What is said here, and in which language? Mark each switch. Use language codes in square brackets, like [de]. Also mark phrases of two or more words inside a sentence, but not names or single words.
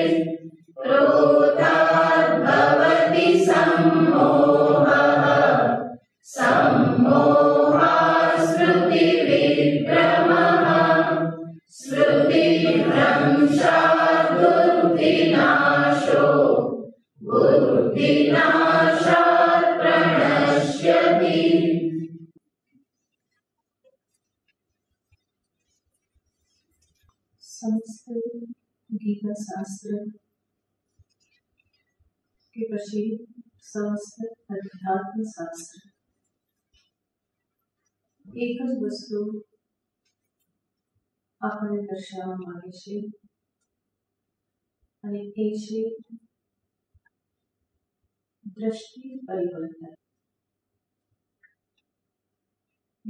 [sa] क्रोधात् भवति सम्मोहः सम्मोहात् स्मृतिविभ्रमः स्मृतिभ्रंशात् बुद्धिनाशो बुद्धिनाशात् प्रणश्यति। [hi] संस्कृत गीता शास्त्र के [gu] પછી સંસ્કૃત અધ્યાત્મ શાસ્ત્ર એક જ વસ્તુ આપણને દર્શાવવા માંગે છે અને એ છે દ્રષ્ટિ પરિવર્તન।